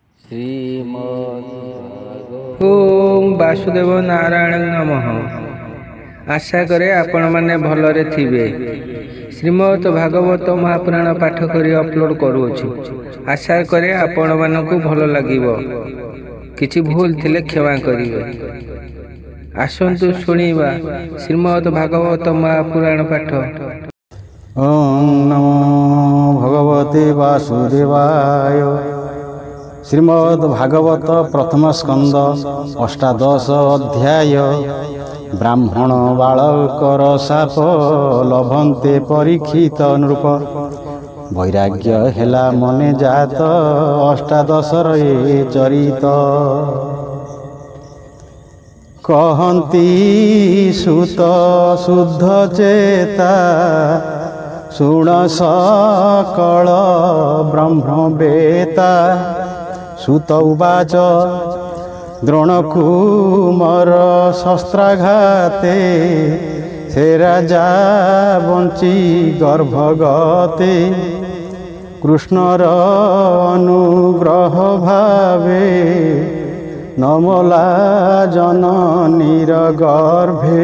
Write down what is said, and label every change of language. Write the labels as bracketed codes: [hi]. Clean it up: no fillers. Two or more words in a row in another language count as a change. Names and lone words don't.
[sa] ओम वासुदेव नारायण नमः। [or] ଆଶା କରେ ଆପଣ ମାନେ ଭଲରେ ଥିବେ। ଶ୍ରୀମଦ୍ ଭାଗବତ ମହାପୁରାଣ ପାଠ କରି ଅପଲୋଡ କରୁଛି। ଆଶା କରେ ଆପଣ ମାନଙ୍କୁ ଭଲ ଲାଗିବ। କିଛି ଭୁଲ ଥିଲେ କ୍ଷମା କରିବେ। ଆସନ୍ତୁ ଶୁଣିବା ଶ୍ରୀମଦ୍ ଭାଗବତ ମହାପୁରାଣ ପାଠ। [sa] ओम नमो भगवते वासुदेवाय। [or] ଶ୍ରୀମଦ୍ ଭାଗବତ ପ୍ରଥମ ସ୍କନ୍ଦ ଅଷ୍ଟାଦଶ ଅଧ୍ୟାୟ। ବ୍ରାହ୍ମଣ ବାଳକର ଶାପ ଲଭନ୍ତେ ପରୀକ୍ଷିତ ନୃପ। ବୈରାଗ୍ୟ ହେଲା ମନେ ଜାତ ଅଷ୍ଟାଦଶରେ ଚରିତ। କହନ୍ତି ସୂତ ଶୁଦ୍ଧ ଚେତା ଶୁଣ ସକଳ ବ୍ରହ୍ମବେତା। [sa] सुत उवाच [or] ଦ୍ରୋଣକୁମାର ଶସ୍ତ୍ରାଘାତେ ସେ ରାଜା ବଞ୍ଚି ଗର୍ଭଗତେ। କୃଷ୍ଣର ଅନୁଗ୍ରହ ଭାବେ ନମଲା ଜନନୀର ଗର୍ଭେ।